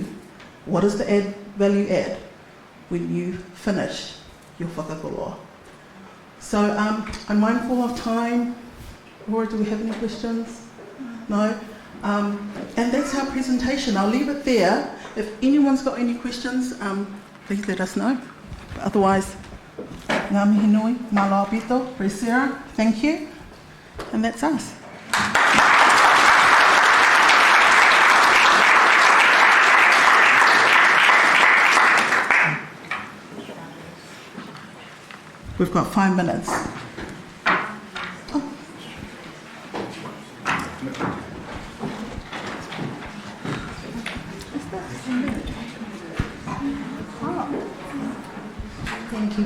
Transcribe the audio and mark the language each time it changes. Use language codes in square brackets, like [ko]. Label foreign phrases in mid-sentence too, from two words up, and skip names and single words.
[en] What is the value add when you finish your whakakoloa? So I'm mindful of time. Laura, do we have any questions? No? And that's our presentation. I'll leave it there. If anyone's got any questions, please let us know. But otherwise, [mi] ngā mihi nui, mā loa pito, Presera, [en] thank you. And that's us. We've got 5 minutes. Thank you.